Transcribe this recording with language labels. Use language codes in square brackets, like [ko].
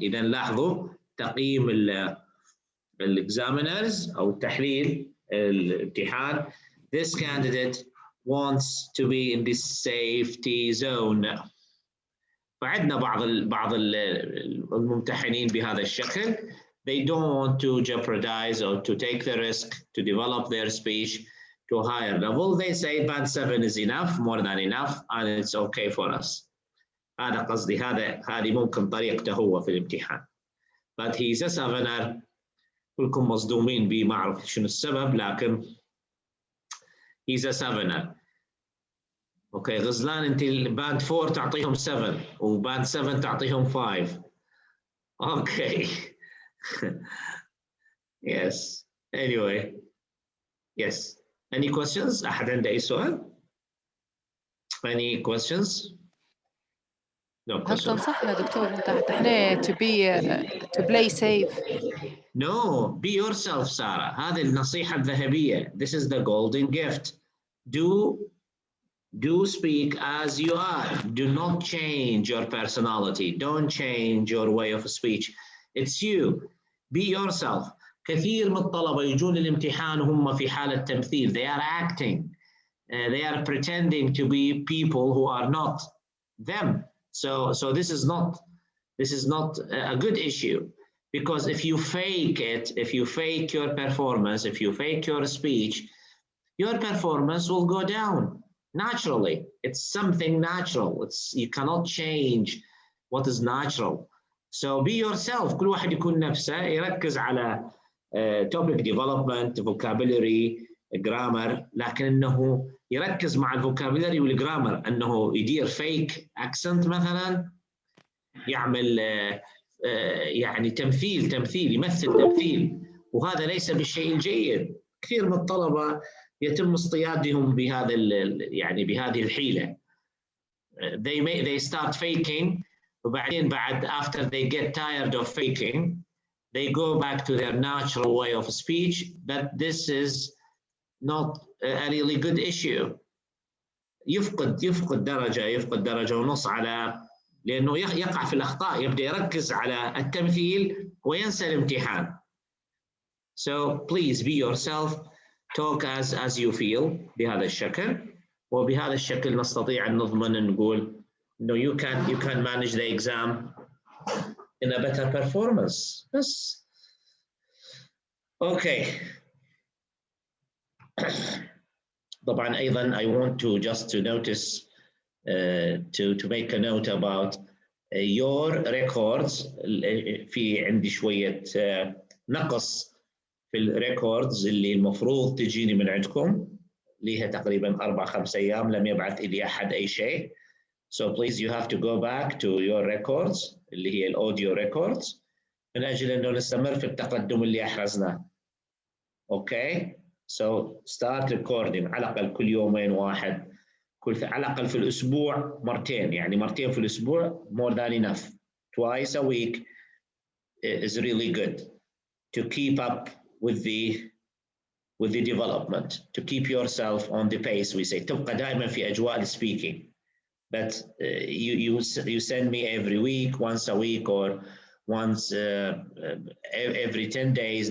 [ar] إذا لاحظوا تقييم examiners أو تحليل الامتحان. [en] This candidate wants to be in this safety zone. [ar] فعندنا بعض الممتحنين بهذا الشكل. [en] They don't want to jeopardize or to take the risk to develop their speech to a higher level. They say band 7 is enough, more than enough, and it's okay for us. [ar] هذا قصدي، هذه ممكن طريقته هو في الامتحان. [en] But he's a 7er. [ar] كلكم مصدومين بيه، ما أعرف شنو السبب، لكن [en] he's a 7er. [ar] اوكي غزلان، انت الباند 4 تعطيهم 7 وباند 7 تعطيهم 5. اوكي. [en] Yes. Anyway. Yes. Any questions? [ar] أحد عنده أي سؤال؟ [en] Any questions? No questions. [ar] هل تنصحنا دكتور انت احنا [en] to play safe? No, be yourself, Sarah. [ar] هذه النصيحة الذهبية. [en] This is the golden gift. Do speak as you are. Do not change your personality. Don't change your way of speech. It's you. Be yourself. [ar] كثير من الطلبة يجون الامتحان وهم في حالة تمثيل. [en] They are acting. They are pretending to be people who are not them. So this is not a good issue. Because if you fake it, if you fake your performance, if you fake your speech, your performance will go down naturally. It's something natural. You cannot change what is natural. So be yourself. [ar] كل واحد يكون نفسه، يركز على [en] topic development, vocabulary, grammar، [ar] لكن انه يركز مع الفوكابولري والجرامر، انه يدير fake accent مثلا، يعمل يعني تمثيل يمثل تمثيل، وهذا ليس بالشيء الجيد. كثير من الطلبة يتم اصطيادهم بهذا يعني بهذه الحيلة. [en] They start faking، [ar] وبعدين بعد [en] after they get tired of faking they go back to their natural way of speech. But this is not a really good issue. [ar] يفقد درجة ونص على، لأنه يقع في الأخطاء، يبدأ يركز على التمثيل وينسى الامتحان. [en] So please be yourself, talk as you feel [ar] بهذا الشكل، وبهذا الشكل نستطيع أن نضمن أن نقول [en] no, you can manage the exam in a better performance. Yes. Okay. [ar] طبعا أيضا [en] I want to just to notice to make a note about your records. [ar] في عندي شوية نقص في الريكوردز اللي المفروض تجيني من عندكم، ليها تقريبا 4-5 أيام لم يبعث إلي أحد أي شيء. [en] So please you have to go back to your records [ar] اللي هي الأوديو records من أجل أنه نستمر في التقدم اللي أحرزناه. [en] Okay. So start recording [ar] على الأقل كل يومين واحد، على الأقل في الأسبوع مرتين، يعني مرتين في الأسبوع [en] more than enough. Twice a week is really good to keep up with the development, to keep yourself on the pace we say. [ar] تبقى دائما في أجواء speaking. [en] But you send me every week, once a week or once every 10 days.